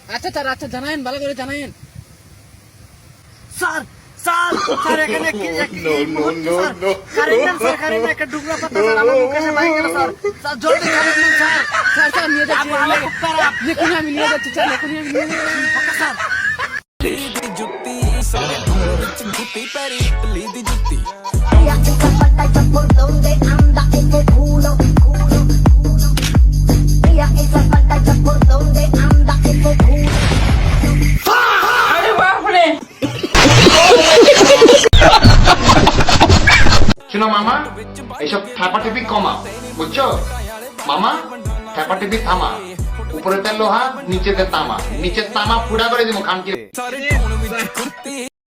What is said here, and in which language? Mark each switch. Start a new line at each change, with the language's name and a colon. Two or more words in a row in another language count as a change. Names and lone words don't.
Bangla: আচ্ছা স্যার, আচ্ছা জানায়েন, ভালো করে জানায়েন। স্যার স্যার স্যার এখানে এই মুহূর্তে স্যার কারেন্ট নেন স্যার, কারেন্ট একটা ডুবরা পাতা স্যার আমার মুখে এসে বাইরে গেল স্যার। স্যার জলদি কারেন্ট নেন স্যার। স্যার স্যার নিয়ে যাচ্ছি, আমার খুব খারাপ। এখনই আমি নিয়ে যাচ্ছি স্যার, এখনই আমি নিয়ে যাচ্ছি। ওকে স্যার।
Spanish: Ella es zapata por donde anda ese culo, culo, culo. Ella es zapata por donde anda ese culo.
Bangla: শুনো মামা, এইসব ঠাপাটিপি কমা, বুঝছো মামা? ঠাপাটিপি থামা। উপরেতে লোহা, নিচেতে তামা, নিচে তামা ফুড়া করে দিব খানকি।